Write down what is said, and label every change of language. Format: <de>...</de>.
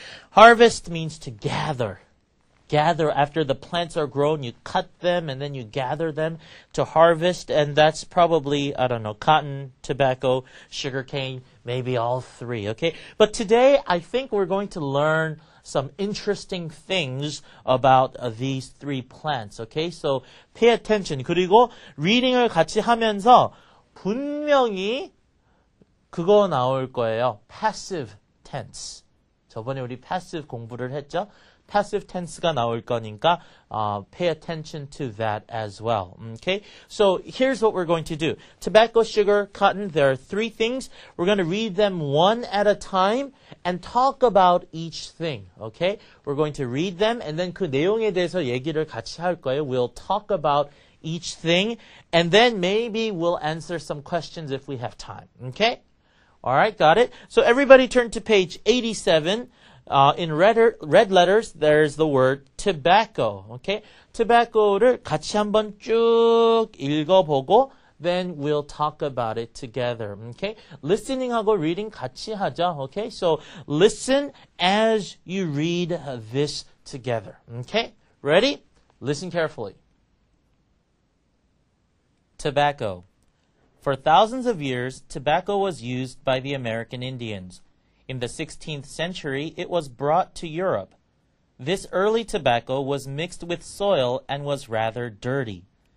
<en>Harvest means to gather. Gather after the plants are grown, you cut them and then you gather them to harvest. And that's probably, I don't know, cotton, tobacco, sugar cane, maybe all three. Okay. But today, I think we're going to learn some interesting things about these three plants. Okay, so pay attention.</en> <ko>그리고 reading을 같이 하면서 분명히 그거 나올 거예요.</ko> <en>Passive tense.</en> <ko>저번에 우리 passive 공부를 했죠.</ko> <en>Passive tense가</en> <ko>나올 거니까</ko> <en>pay attention to that as well. Okay, so here's what we're going to do. Tobacco, sugar, cotton, there are three things. We're going to read them one at a time and talk about each thing. Okay, we're going to read them and then</en> <ko>그 내용에 대해서 얘기를 같이 할 거예요.</ko> <en>We'll talk about each thing and then maybe we'll answer some questions if we have time. Okay, all right, got it? So everybody turn to page 87. In red letters, there's the word tobacco. Okay? tobacco를</en> <ko>같이 한번 쭉 읽어보고</ko> <en>then we'll talk about it together. Okay?</en> <ko>listening하고 reading 같이 하죠.</ko> <en>Okay? So listen as you read this together. Okay? Ready? Listen carefully. Tobacco. For thousands of years, tobacco was used by the American Indians. In the 16th century, it was brought to Europe. This early tobacco was mixed with soil and was rather dirty.</en>